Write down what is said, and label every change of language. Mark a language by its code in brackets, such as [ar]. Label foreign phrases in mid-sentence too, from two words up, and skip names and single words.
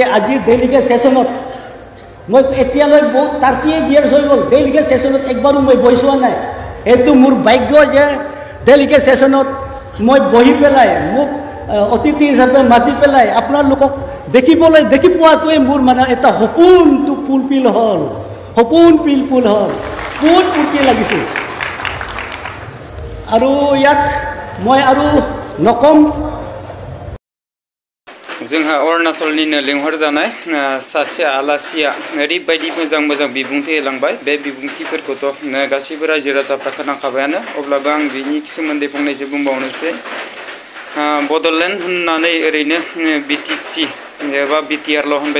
[as] আজি ডেলিগেট ছেশ্যনত মই এতিয়ালৈ বহুত 38 ইয়াৰ্ছ হৈ গ'ল ডেলিগেট ছেশ্যনত একবাৰো মই বহি চোৱা নাই এইটো মোৰ ভাগ্য যে ডেলিগেট ছেশ্যনত মই বহি পেলাই মোক অতিথি হিচাপে মাতি পেলাই আপোনালোকক দেখি পোৱাটোৱে মোৰ মানে এটা সপোনটো ফুলফিল হ'ল বহুত ফূৰ্তি লাগিছিল আৰু ইয়াত মই আৰু নকম [brx] जोंहा अरुणाचलनिनो लिंहरजानाय सासे आलासिया ओरैबायदि मोजां बिबुंथि होलांबाय बे बिबुंथिफोरखौथ' गासैबो रायजो राजाफ्रा खोनाखाबायानो अब्लाबो आं बिनि सोमोन्दै फंनैसो बुंबावनोसै बड'लेण्ड होननानै ओरैनो बिटिसि एबा बिटिआरल' होनबाय